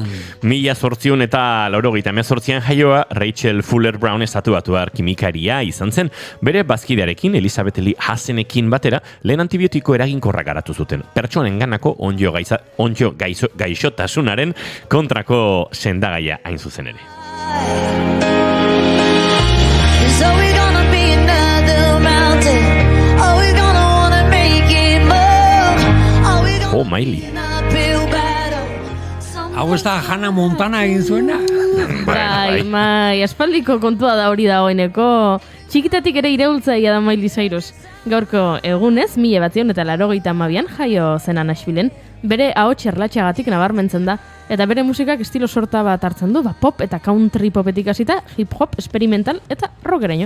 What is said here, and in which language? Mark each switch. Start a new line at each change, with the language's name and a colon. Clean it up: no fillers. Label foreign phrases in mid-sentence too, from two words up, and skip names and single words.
Basque: 1800 eta 1918an jaioa, Rachel Fuller Brown estatuatuar kimikaria izan zen, bere bazkidearekin Elizabeth Lee Hassenekin batera lehen antibiotiko eraginkorra garatu zuten. Pertsonen ganako onjo gaixotasunaren kontrako sendagaia hain zuzen ere.
English: So we gonna be another mountain. Oh, Miley.
Basque: Hau ez da Hannah Montana egin zuena? Bai, aspaldiko kontua da hori dagoeneko. Txikitatik ere iraultzaia da Miley Cyrus. Gaurko egunez, 1982an jaio zena Nashvillen, bere ahots erlatxagatik nabarmentzen da, eta bere musikak estilo sorta bat hartzen du, pop eta country popetik hasita, hip-hop, experimental eta rockeraino.